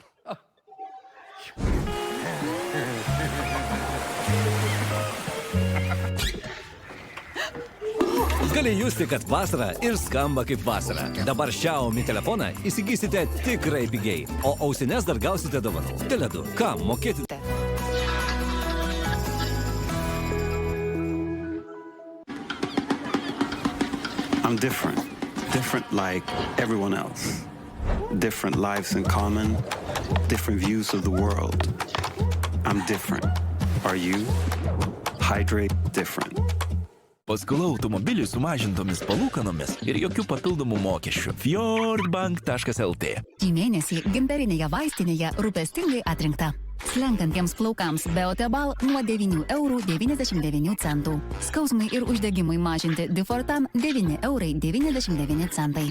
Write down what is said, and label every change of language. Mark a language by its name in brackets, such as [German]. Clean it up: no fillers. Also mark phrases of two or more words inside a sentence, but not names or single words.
[Lithuanian] Gali justi, kad vasara ir skamba kaip vasara. Dabar Xiaomi telefoną įsigysite tikrai pigiai, o ausines dar gausite dovanų. Tele2. Ką mokėti? [English] I'm different. Different like everyone else. Different lives in common. Different views of the world. I'm different. Are you? Hydrate different. [Lithuanian] Paskola automobiliui sumažintomis palūkanomis ir jokių papildomų mokesčių. Fjordbank.lt. Šį mėnesį gintarinėje vaistinėje rūpestingai atrinkta. Slenkantiems plaukams Beotebal nuo 9,99 €. Skausmai ir uždegimai mažinti Difortan 9,99 €.